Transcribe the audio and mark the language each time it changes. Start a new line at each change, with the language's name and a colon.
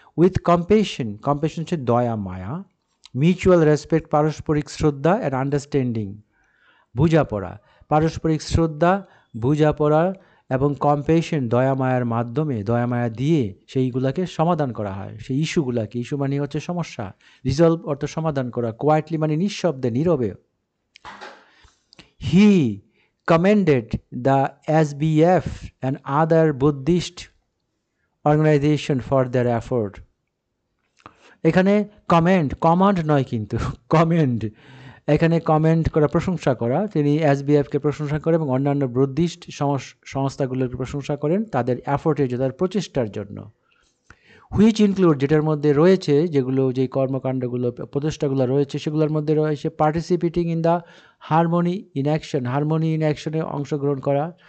English: with compassion
Bangla: হচ্ছে দয়া মায়া,
English: mutual respect,
Bangla: পারস্পরিক শ্রদ্ধা
English: and understanding,
Bangla: বোঝাপড়া, পারস্পরিক শ্রদ্ধা, বোঝাপড়া এবং কম্পেশন, দয়া মায়ার মাধ্যমে, দয়া মায়া দিয়ে সেইগুলোকে সমাধান করা হয়, সেই ইস্যুগুলোকে। ইস্যু মানে হচ্ছে সমস্যা, রিজলভ অর্থ সমাধান করা, কোয়াইটলি মানে নিঃশব্দে, নীরবে।
English: He commended the SBF and other Buddhist organization for their effort.
Bangla: এখানে কমান্ড নয় কিন্তু কমেন্ড, এখানে কমেন্ট করা, প্রশংসা করা। তিনি এসবিএফকে প্রশংসা করেন এবং অন্যান্য বুদ্ধিস্ট সংস্থাগুলোকে প্রশংসা করেন তাদের এফোর্টের জন্য, তাদের প্রচেষ্টার জন্য।
English: which include,
Bangla: যেটার মধ্যে রয়েছে, যেই কর্মকাণ্ডগুলো, প্রচেষ্টাগুলো রয়েছে, সেগুলোর মধ্যে রয়েছে
English: participating in the harmony in অ্যাকশনে
Bangla: অংশগ্রহণ করা,